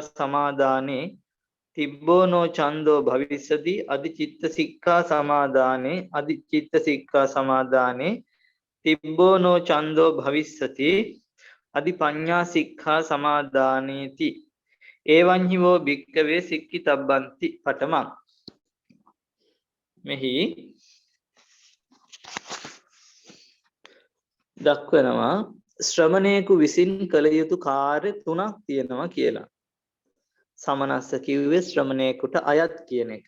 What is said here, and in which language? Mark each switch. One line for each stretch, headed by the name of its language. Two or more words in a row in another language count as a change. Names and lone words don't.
Pali: සමාදානේ තිබ්බෝනෝ චන්தோ භවිස්සති අදි චිත්ත සික්ඛා සමාදානේ අදි චිත්ත සික්ඛා සමාදානේ තිබ්බෝනෝ චන්தோ භවිස්සති අදි පඤ්ඤා සික්ඛා සමාදානේති එවං හිවෝ භික්ඛවේ සික්ඛිතබ්බන්ති
Sinhala: පඨමං මෙහි දක්වනවා ශ්‍රමණේකු විසින් කළ යුතු කාර්ය තුනක් තියෙනවා කියලා. සමනස්ස කිව්වේ ශ්‍රමණේකුට අයත් කියන එක.